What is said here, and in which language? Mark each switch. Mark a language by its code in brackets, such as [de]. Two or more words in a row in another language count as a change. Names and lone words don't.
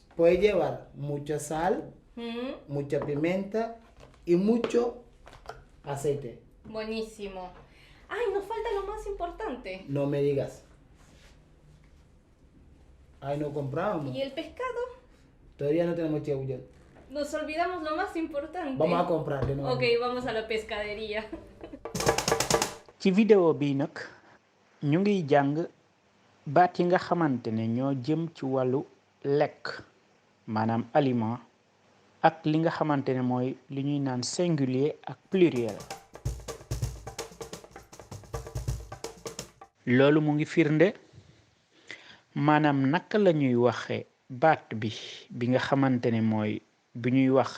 [es] Puede llevar mucha sal, Mm, mucha pimienta y mucho aceite. buenísimo. Ay, nos falta lo más importante. No me digas. Ay, no compramos. ¿Y el pescado? Todavía no tenemos [wo] ceebu jën. [es] Nos olvidamos lo más importante. Vamos a comprar de nuevo. Ok, vamos a la pescadería. [wo] ci vidéo bi nag ñu ngi jàng baat yi nga xamante ne ñoo jëm ci wàllu lekk maanaam aliment ak li nga xamante ne mooy li ñuy naan singulier ak pluriel loolu mu ngi firnde maanaam naka la ñuy waxe baat bi nga xamante ne mooy bu ñuy wax